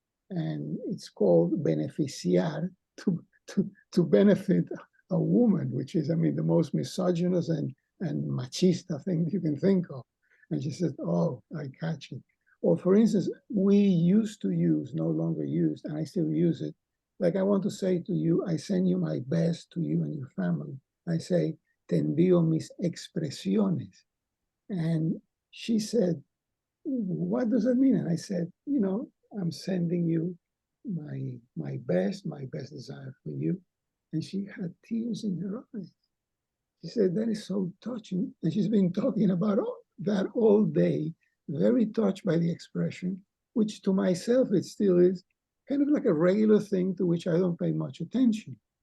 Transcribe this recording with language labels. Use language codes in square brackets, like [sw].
[en] And it's called beneficiar, to benefit a woman, which is, I mean, the most misogynist and machista thing you can think of. And she said, oh, I catch it. Or for instance, we used to use, no longer used, and I still use it. Like I want to say to you, I send you my best to you and your family. I say, [es] te envío mis expresiones. [en] And she said, what does that mean? And I said, you know, I'm sending you my best desire for you. And she had tears in her eyes. She said, that is so touching. And she's been talking about that all day, very touched by the expression, which to myself, it still is kind of like a regular thing to which I don't pay much attention.